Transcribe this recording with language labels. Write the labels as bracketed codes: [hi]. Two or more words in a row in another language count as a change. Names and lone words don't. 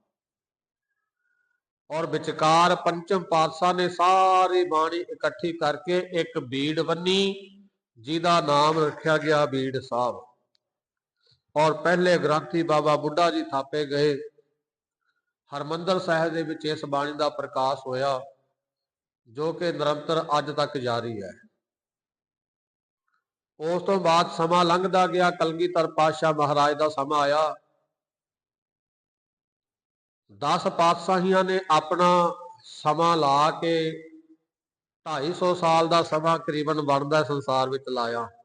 [pa] ਔਰ ਵਿਚਕਾਰ ਪੰਚਮ ਪਾਤਸ਼ਾਹ ਨੇ ਸਾਰੀ ਬਾਣੀ ਇਕੱਠੀ ਕਰਕੇ ਇੱਕ ਬੀੜ ਬੰਨੀ, ਜਿਹਦਾ ਨਾਮ ਰੱਖਿਆ ਗਿਆ ਬੀੜ ਸਾਹਿਬ। ਔਰ ਪਹਿਲੇ ਗ੍ਰੰਥੀ ਬਾਬਾ ਬੁੱਢਾ ਜੀ ਥਾਪੇ ਗਏ, ਹਰਮੰਦਰ ਸਾਹਿਬ ਦੇ ਵਿੱਚ ਇਸ ਬਾਣੀ ਕਾ ਪ੍ਰਕਾਸ਼ ਹੋਇਆ, ਜੋ ਕਿ ਨਿਰੰਤਰ ਅੱਜ ਤੱਕ ਜਾਰੀ ਹੈ। ਉਸ ਤੋ ਬਾਦ ਸਮਾ ਲੰਘਦਾ ਗਿਆ, ਕਲਗੀਧਰ ਪਾਤਸ਼ਾਹ ਮਹਾਰਾਜ ਕਾ ਸਮਾ ਆਇਆ। 10 ਪਾਤਸ਼ਾਹੀਆਂ ਨੇ ਅਪਨਾ ਸਮਾ ਲਾ ਕੇ 250 ਸਾਲ ਕਾ ਸਮਾ ਕਰੀਬਨ ਬਨਤਾ ਸੰਸਾਰ ਮੇਂ ਲਾਇਆ।